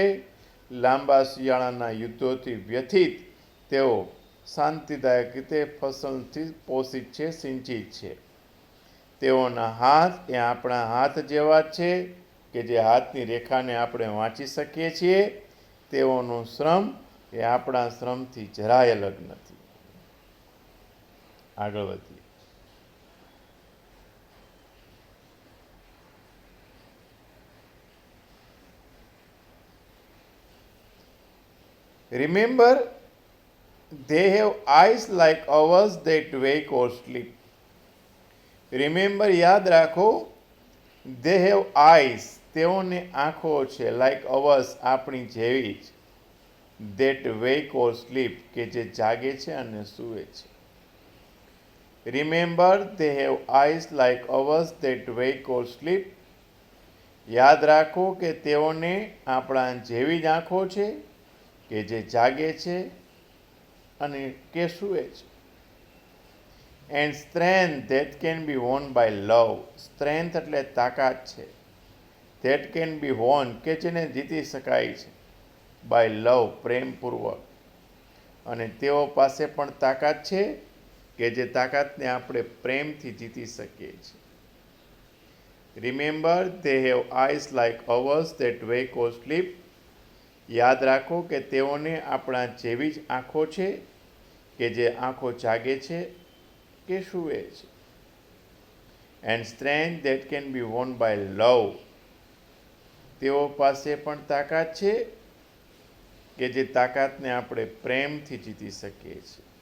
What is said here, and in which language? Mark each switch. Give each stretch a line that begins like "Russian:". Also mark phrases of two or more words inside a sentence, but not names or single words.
Gujarati: લાંબા શિયાળાના યુદ્ધોથી વ્યથિત તેઓ શાંતિદાયક રીતે ફસલથી પોષિત છે, સિંચિત છે. તેઓના હાથ એ આપણા હાથ જેવા છે કે જે હાથની રેખાને આપણે વાંચી શકીએ છીએ. તેઓનું શ્રમ એ આપણા શ્રમથી જરાય અલગ નથી. આગળ વધીએ.
English: Remember, they have eyes like ours that wake or sleep. Remember,
Gujarati: યાદ રાખો,
English: they have eyes,
Gujarati: તેઓને આંખો છે,
English: like ours,
Gujarati: આપણી જેવી જ,
English: that wake or sleep,
Gujarati: કે જે જાગે છે અને સૂવે છે.
English: Remember, they have eyes like ours that wake or sleep.
Gujarati: યાદ રાખો કે તેઓને આપણા જેવી જ આંખો છે કે જે જાગે છે અને કે સૂવે છે.
English: And strength that can be won by love.
Gujarati: સ્ટ્રેન્થ એટલે તાકાત છે.
English: that can be won
Gujarati: કે જેને જીતી શકાય છે
English: by love, પ્રેમપૂર્વક.
Gujarati: અને તેઓ પાસે પણ તાકાત છે કે જે તાકાતને આપણે પ્રેમથી જીતી શકીએ છીએ.
English: રિમેમ્બર, they have eyes like ours that wake or sleep.
Gujarati: યાદ રાખો કે તેઓને આપણા જેવી જ આંખો છે કે જે આંખો જાગે છે કે સૂવે છે.
English: And strength that can be won by love.
Gujarati: તેઓ પાસે પણ તાકાત છે કે જે તાકાતને આપણે પ્રેમથી જીતી શકીએ છીએ.